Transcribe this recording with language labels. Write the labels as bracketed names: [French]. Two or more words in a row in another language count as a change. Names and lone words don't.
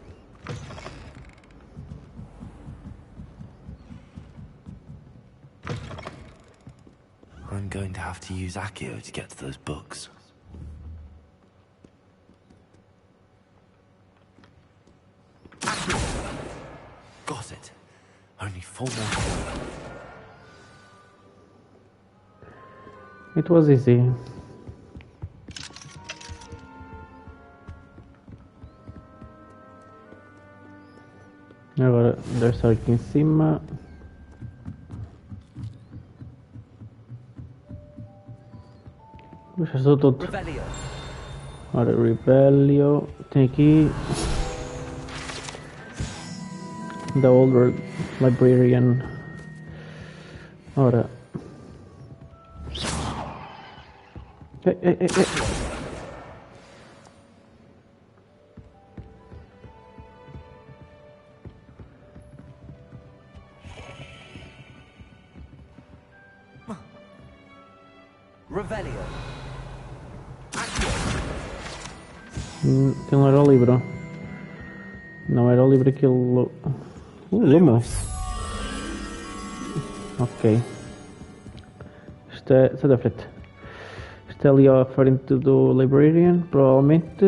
[English] I'm going to have to use Accio to get to those books. Accio! Got it. Only 4 more to go. It was easy. [Portuguese] Agora deve estar aqui em cima. Já estou todo. Revelio. Ora, Rebellion. Tem aqui. The Older Librarian. Ora. Ei. Revelio. Que não era o livro. Não era o livro aquilo. Lumo. Ok. Isto é da frente. Isto é ali à frente do Librarian, provavelmente.